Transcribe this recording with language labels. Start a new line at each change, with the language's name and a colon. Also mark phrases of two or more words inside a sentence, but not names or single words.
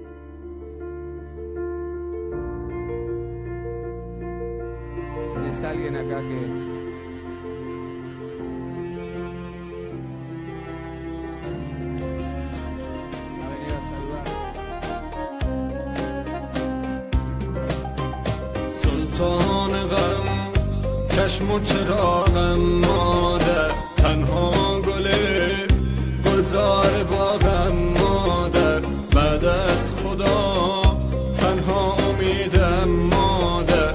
Spanish: ¿Tienes alguien acá que...? ha venido a saludar?
Persian: سلطان غم چشم و چراغم مادر تنها گله گلزار باغم مادر بعد از خدا تنها امیدم مادر